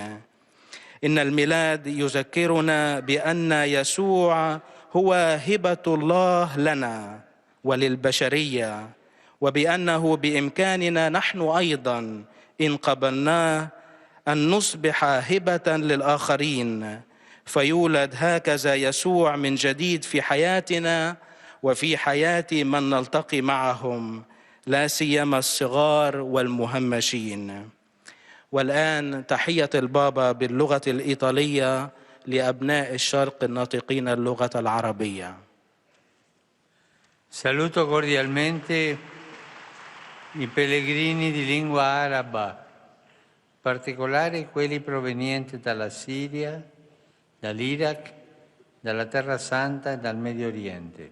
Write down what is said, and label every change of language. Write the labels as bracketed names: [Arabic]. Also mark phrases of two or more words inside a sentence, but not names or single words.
[Arabic] إن الميلاد يذكرنا بأن يسوع هو هبة الله لنا وللبشرية، وبأنه بإمكاننا نحن أيضا إن قبلناه أن نصبح هبة للآخرين، فيولد هكذا يسوع من جديد في حياتنا وفي حياة من نلتقي معهم، لا سيما الصغار والمهمشين. والآن تحية البابا باللغة الإيطالية لأبناء الشرق الناطقين اللغة العربية. [Italian] Saluto cordialmente i pellegrini di lingua araba, in particolare quelli provenienti dalla Siria, dall'Iraq, dalla Terra Santa e dal Medio Oriente.